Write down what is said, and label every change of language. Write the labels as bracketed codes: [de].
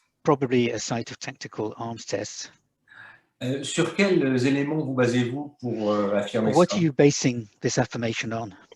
[en] Probably a site of tactical arms tests. [fr] Sur quels éléments vous basez-vous pour affirmer ça? [en] What are you basing this affirmation on?